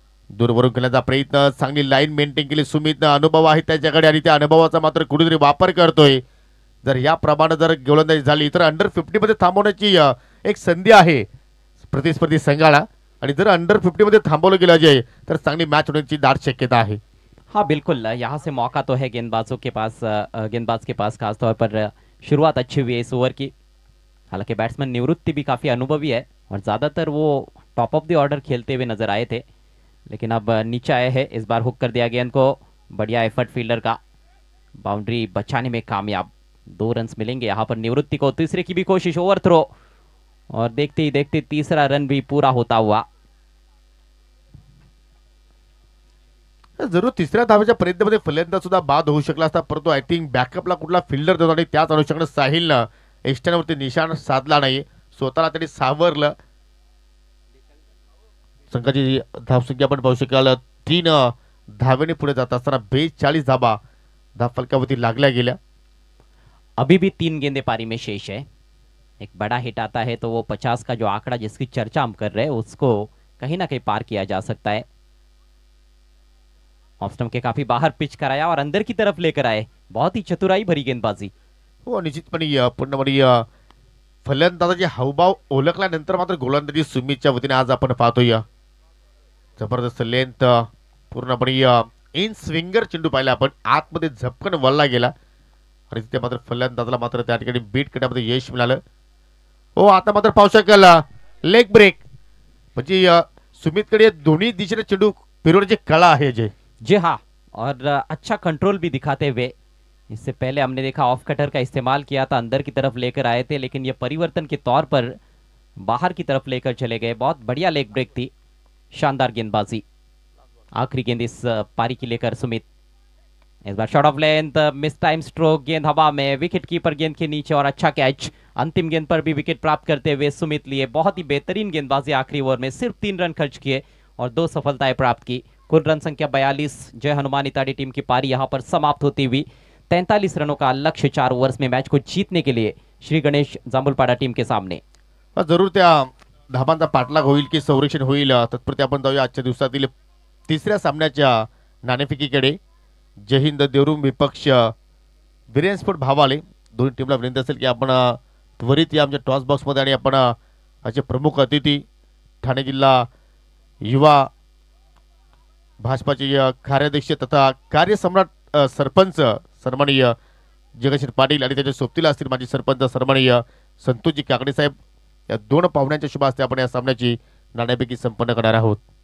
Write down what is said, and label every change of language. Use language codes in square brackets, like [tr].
[mr] दूरवरून खेळण्याचा प्रयत्न, चांगली लाईन मेंटेन केली सुमितनं. अनुभव आहे त्याच्याकडे आणि त्या अनुभवाचा मात्र कुठेतरी वापर करतोय. जर या प्रमाणे जर गोलंदाजी झाली तर अंडर 50 मध्ये थांबवण्याची एक संधी आहे प्रतिस्पर्धी संघाला. आणि जर अंडर 50 मध्ये थांबवलं गेलं अजय तर चांगली मॅच होण्याची दाट शक्यता आहे. [hi] हाँ बिल्कुल, यहाँ से मौका तो है गेंदबाजों के पास, गेंदबाज के पास खासतौर पर। शुरुआत अच्छी हुई है इस ओवर की। हालांकि बैट्समैन निवृत्ति भी काफ़ी अनुभवी है और ज़्यादातर वो टॉप ऑफ द ऑर्डर खेलते हुए नजर आए थे, लेकिन अब नीचे आए हैं। इस बार हुक कर दिया गेंद को, बढ़िया एफर्ट फील्डर का, बाउंड्री बचाने में कामयाब। 2 रन्स मिलेंगे यहाँ पर निवृत्ति को। तीसरे की भी कोशिश, ओवर थ्रो और देखते ही देखते तीसरा रन भी पूरा होता हुआ। [mr] जरूर तिसऱ्या धावेच्या पर्यंतमध्ये फलंदाज सुद्धा बाद होऊ शकला असता, परंतु [en] I think [mr] बॅकअपला कुठला फिल्डर देतो आणि त्याच अनुषंगाने साहिलनं एक्स्टर्नवरती निशाण साधला नाही, स्वतःला त्यांनी सावरलं. संघाची धावसंख्या आपण पाहू शकाल 3 धावेने पुढे जात असताना 42 धाबा धावफलकावरती लागल्या गेल्या. [hi] अभी भी 3 गेंदे पारी में शेष है। एक बड़ा हिट आता है तो वो 50 का जो आंकड़ा जिसकी चर्चा हम कर रहे हैं उसको कहीं ना कहीं पार किया जा सकता है। ऑफ स्टंप के काफी बाहर पिच कराया और अंदर की तरफ लेकर आए, बहुत ही चतुराई भरी गेंदबाजी। हो निश्चितपणे पूर्णपणे फलंदाजाचे हावभाव ओळखल्यानंतर मात्र गोलंदाजी सुमितच्या वतीने आज आपण पाहतोय जबरदस्त लेंथ पूर्णपणे इन स्विंगर चेंडू पाहिला आपण आतमध्ये झपकन वळला गेला आणि तिथे मात्र फलंदाजाला मात्र त्या ठिकाणी बीट करण्यामध्ये यश मिळालं. हो आता मात्र पाहू शकाल लेग ब्रेक म्हणजे सुमितकडे दोन्ही दिशेने चेंडू फिरवण्याची कला आहे अजय. जी हाँ, और अच्छा कंट्रोल भी दिखाते हुए. इससे पहले हमने देखा ऑफ कटर का इस्तेमाल किया था, अंदर की तरफ लेकर आए थे, लेकिन ये परिवर्तन के तौर पर बाहर की तरफ लेकर चले गए. बहुत बढ़िया लेग ब्रेक थी, शानदार गेंदबाजी. आखिरी गेंद इस पारी की लेकर सुमित. इस बार shot of length, miss time stroke, गेंद हवा में, विकेट कीपर गेंद के नीचे और अच्छा कैच. अंतिम गेंद पर भी विकेट प्राप्त करते हुए सुमित लिए. बहुत ही बेहतरीन गेंदबाजी. आखिरी ओवर में सिर्फ 3 रन खर्च किए और 2 सफलताएं प्राप्त की. कुल रन संख्या 42. जय हनुमान इताड़ी टीम की पारी यहां पर समाप्त होती हुई. 43 रनों का लक्ष्य 4 ओवर्स में मैच को जीतने के लिए श्री गणेश जांभूलपाडा टीम के सामने. [mr] जरूर त्या धाबांचा पाठलाग होईल की संरक्षण होईल तत्पुरते आपण जाऊया आजच्या दिवसातील तिसऱ्या सामन्याच्या नाणेफेकीकडे. जय हिंद देवरुम विपक्ष वीरेन स्पोर्ट भावाले. दोन्ही टीमला विनंती असेल की आपण त्वरित या आमच्या टॉस बॉक्समध्ये आणि आपण आजचे प्रमुख अतिथी ठाणे जिल्हा युवा भाजपाचे कार्याध्यक्ष तथा कार्यसम्राट सरपंच सन्माननीय जगदीश पाटील आणि त्याच्या सोबतीला असतील माजी सरपंच सन्माननीय संतोषजी काकडे साहेब या दोन पाहुण्यांच्या शुभ हस्ते आपण या सामन्याची नाणेफेकी संपन्न करणार आहोत.